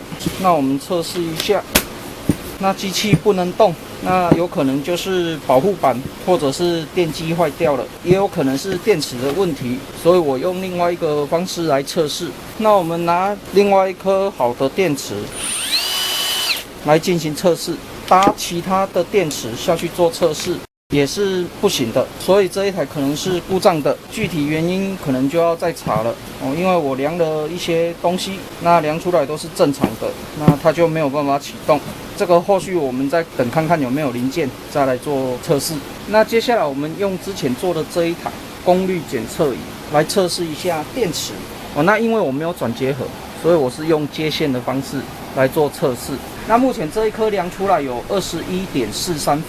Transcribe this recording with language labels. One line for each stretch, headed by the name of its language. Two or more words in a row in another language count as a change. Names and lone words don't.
Chinese: 那我們測試一下，那機器不能動，那有可能就是保護板或者是電機壞掉了，也有可能是電池的問題，所以我用另外一個方式來測試。那我們拿另外1顆好的電池來進行測試，搭其他的電池下去做測試也是不行的，所以這一台可能是故障的，具體原因可能就要再查了哦。因為我量了一些東西，那量出來都是正常的，那它就沒有辦法啟動。這個後續我們再等看看有沒有零件，再來做測試。那接下來我們用之前做的這一台功率檢測儀來測試一下電池哦。那因為我沒有轉接盒，所以我是用接線的方式來做測試。那目前這一顆量出來有21.43伏。